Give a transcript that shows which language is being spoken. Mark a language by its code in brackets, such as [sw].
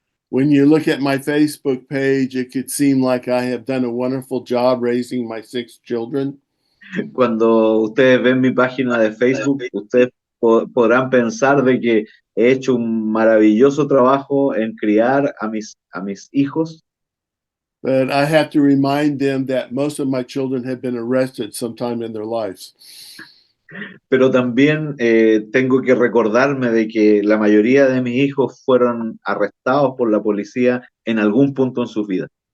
[en] When you look at my Facebook page, it could seem like I have done a wonderful job raising my 6 children. [es] Cuando ustedes ven mi página de Facebook, ustedes podrán pensar de que he hecho un maravilloso trabajo en criar a mis hijos. [en] But I have to remind them that most of my children have been arrested sometime in their lives. [es] Pero también tengo que recordarme de que la mayoría de mis hijos fueron arrestados por la policía en algún punto en sus vidas.